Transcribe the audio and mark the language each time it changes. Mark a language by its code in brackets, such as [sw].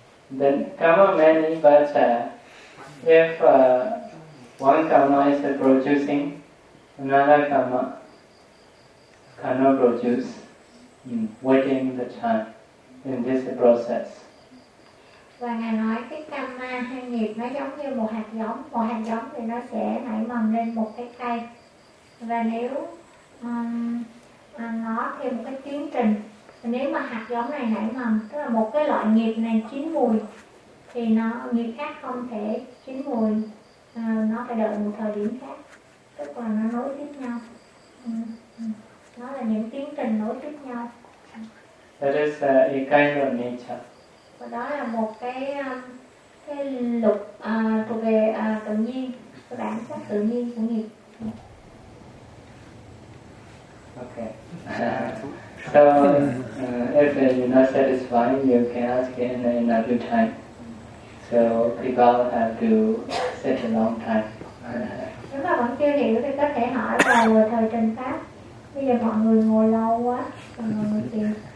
[en] Then karma many, but if one karma is producing, another karma cannot produce, waiting the time. in this process. [vi] Và ngài nói cái karma hay nghiệp nó giống như một hạt giống thì nó sẽ nảy mầm lên một cái cây. Và nếu nó theo một cái tiến trình, nếu mà hạt giống này nảy mầm, tức là một cái loại nghiệp này chín mùi, thì nó nghiệp khác không thể chín mùi, nó phải đợi một thời điểm khác, tức là nó nối tiếp nhau. Nó là những tiến trình nối tiếp nhau. [en] That is a kind of nature. [vi] Và đó là một cái luật thuộc về tự nhiên, cái bản chất tự nhiên của nghiệp. [en] Okay. So if you're not satisfied, you can ask in another time. So people have to sit a long time. [vi] Nếu mà vẫn chưa hiểu thì có thể hỏi vào thời trình pháp. Bây giờ mọi người ngồi lâu quá, mọi người ngồi chịu.